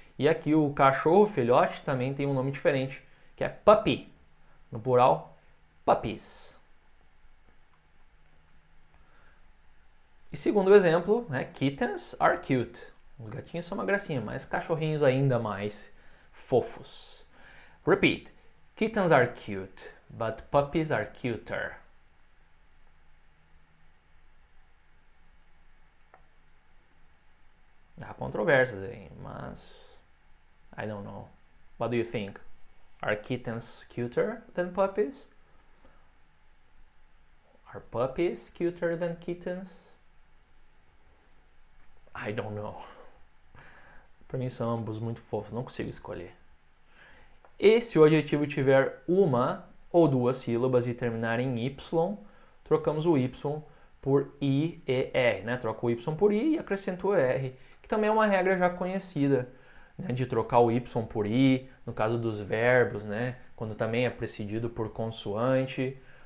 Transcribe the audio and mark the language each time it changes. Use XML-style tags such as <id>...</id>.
<pt>E aqui o cachorro filhote também tem um nome diferente, que é puppy, no plural, puppies. E segundo o exemplo,</pt> <en>kittens are cute.</en> <pt>Os gatinhos são uma gracinha, mas cachorrinhos ainda mais fofos.</pt> <en>Repeat, kittens are cute, but puppies are cuter.</en> <pt>Há controvérsias aí, mas</pt> <en>I don't know. What do you think? Are kittens cuter than puppies? Are puppies cuter than kittens? I don't know.</en> <pt>Para mim são ambos muito fofos, não consigo escolher. E se o adjetivo tiver uma ou duas sílabas e terminar em Y, trocamos o Y por I e R, Troca o Y por I e acrescenta o R, que também é uma regra já conhecida, de trocar o Y por I, no caso dos verbos, quando também é precedido por consoante.</pt>